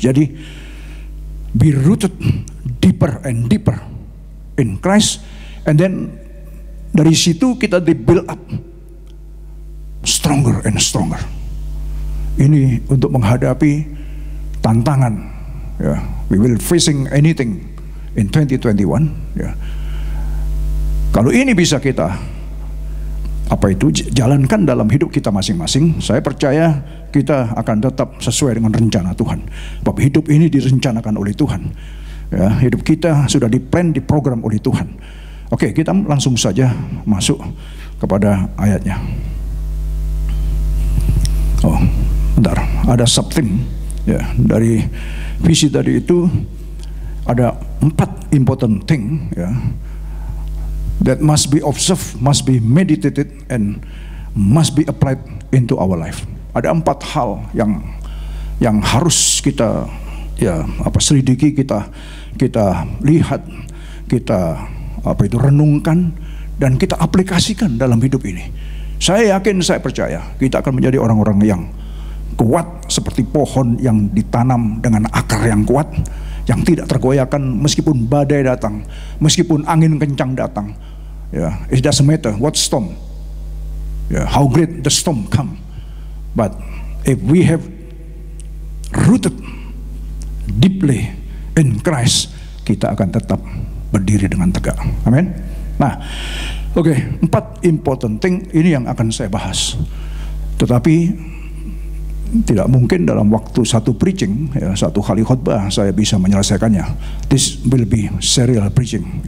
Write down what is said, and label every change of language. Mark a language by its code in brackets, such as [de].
[en] Jadi be rooted deeper and deeper in Christ, and then [id] dari situ kita di [en] build up stronger and stronger. [id] Ini untuk menghadapi tantangan, ya. [en] We will facing anything in 2021, ya. [id] Kalau ini bisa kita jalankan dalam hidup kita masing-masing, saya percaya kita akan tetap sesuai dengan rencana Tuhan. Sebab hidup ini direncanakan oleh Tuhan, ya. Hidup kita sudah diplan, diprogram oleh Tuhan. Oke, kita langsung saja masuk kepada ayatnya. Oh, bentar, ada something, ya, dari visi tadi itu. Ada 4 important thing, ya, that must be observed, must be meditated, and must be applied into our life. Ada 4 hal yang harus kita selidiki, kita lihat, kita renungkan, dan kita aplikasikan dalam hidup ini. Saya yakin, saya percaya kita akan menjadi orang-orang yang kuat seperti pohon yang ditanam dengan akar yang kuat, yang tidak tergoyahkan meskipun badai datang, meskipun angin kencang datang. [en] It doesn't matter what storm, how great the storm come, but if we have rooted deeply in Christ, [id] kita akan tetap berdiri dengan tegak. Amin. Nah, oke, 4 important thing ini yang akan saya bahas. Tetapi tidak mungkin dalam waktu satu preaching, satu kali khotbah saya bisa menyelesaikannya. [en] This will be serial preaching.